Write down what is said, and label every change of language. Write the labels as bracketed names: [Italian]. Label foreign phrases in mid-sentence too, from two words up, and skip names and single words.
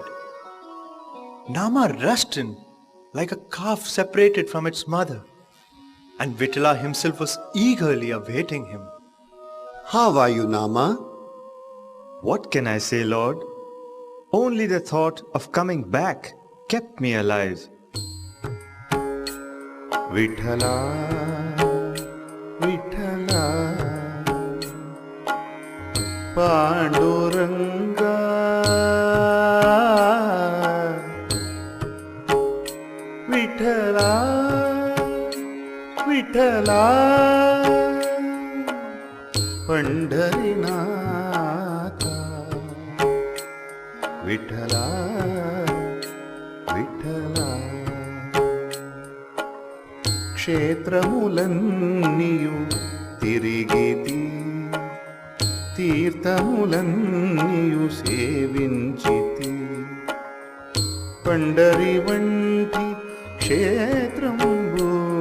[English] Nama rushed in like a calf separated from its mother, and Vithala himself was eagerly awaiting him. How are you, Nama? What can I say, Lord? Only the thought of coming back kept me alive. [Marathi] विठ्ठला विठ्ठला पांडुरंगा विठ्ठला विठ्ठला पंढरीनाथा विठ्ठला विठ्ठला [Telugu] క్షేత్రములన్నీయు తిరిగితి తీర్థములన్నీయు సేవించితి పండరి వంటి క్షేత్రంబు